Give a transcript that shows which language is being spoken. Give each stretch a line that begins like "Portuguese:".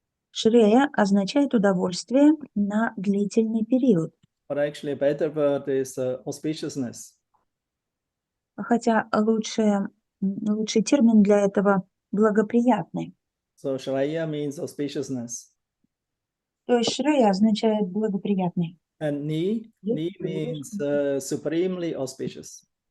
Russian: Шрея означает удовольствие на длительный период.
English: But actually a better word is auspiciousness.
Russian: Хотя лучший термин для этого благоприятный.
English: So Shreya means auspiciousness.
Russian: То есть шрея означает благоприятный.
English: And ni means supremely auspicious.